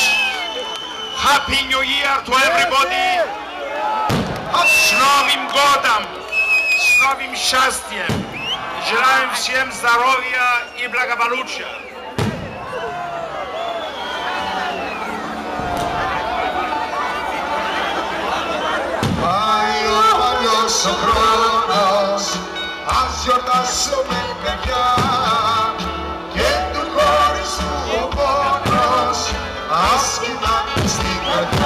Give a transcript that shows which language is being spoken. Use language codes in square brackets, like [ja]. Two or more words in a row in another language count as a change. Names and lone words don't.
[en] Happy New Year to everybody. [pl] Z Nowym Godem, z nowym szczęściem. [ru] Желаем всем здоровья и благополучия. [el] Πάει ο παλιός ο χρόνος, ας γιορτάσουμε παιδιά και του χωριστού ο πόνος, ας κοιμάται στην καρδιά.